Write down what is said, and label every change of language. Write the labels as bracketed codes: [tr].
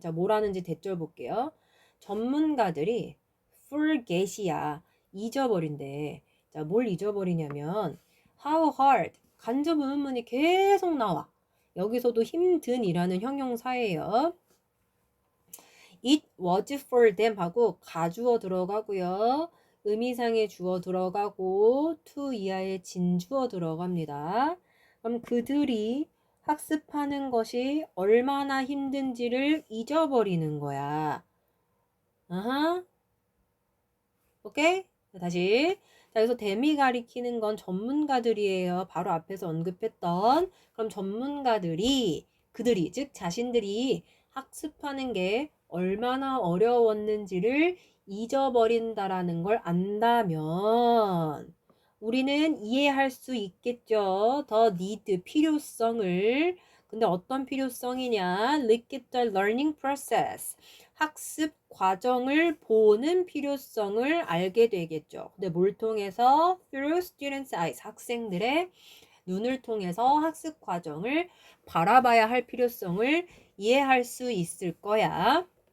[ko] 자, 뭐라는지 대절 볼게요. 전문가들이 forget이야. 잊어버린대. 자, 뭘 잊어버리냐면 how hard 간접 의문문이 계속 나와. 여기서도 힘든이라는 형용사예요. [en] It was for them [ko] 하고 가주어 들어가고요. 의미상의 주어 들어가고 to 이하의 진주어 들어갑니다. 그럼 그들이 학습하는 것이 얼마나 힘든지를 잊어버리는 거야. 아하. 오케이? 자, 다시. 자, 여기서 them이 가리키는 건 전문가들이에요. 바로 앞에서 언급했던. 그럼 전문가들이, 그들이, 즉 자신들이 학습하는 게 얼마나 어려웠는지를 잊어버린다라는 걸 안다면 우리는 이해할 수 있겠죠. the need, 필요성을. 근데 어떤 필요성이냐? [en] Look at the learning process. [ko] 학습 과정을 보는 필요성을 알게 되겠죠. 근데 뭘 통해서? [en] Through students' eyes. [ko] 학생들의 눈을 통해서 학습 과정을 바라봐야 할 필요성을 이해할 수 있을 거야.